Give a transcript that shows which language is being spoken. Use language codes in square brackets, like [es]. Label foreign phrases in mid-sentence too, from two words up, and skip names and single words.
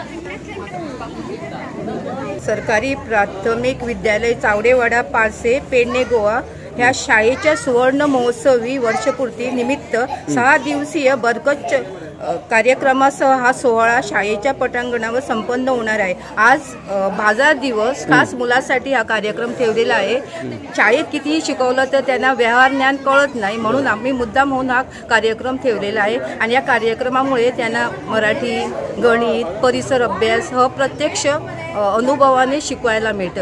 [mr] सरकारी प्राथमिक विद्यालय चावडेवाडा पारसे पेडणे गोवा ह्या शाळेच्या सुवर्ण महोत्सवी वर्षपूर्ती निमित्त 6 दिवसीय बरकत कार्यक्रमासह हा सोहळा शाळेच्या पटांगणावर संपन्न होणार आहे। आज बाजार दिवस खास मुलांसाठी हा कार्यक्रम ठेवलेला आहे। शाळेत कितीही शिकवलं तर त्यांना व्यवहार ज्ञान कळत नाही, म्हणून आम्ही मुद्दाम होऊन हा कार्यक्रम ठेवलेला आहे आणि या कार्यक्रमामुळे त्यांना मराठी, गणित, परिसर अभ्यास हा प्रत्यक्ष अनुभवाने शिकवायला मिळतं।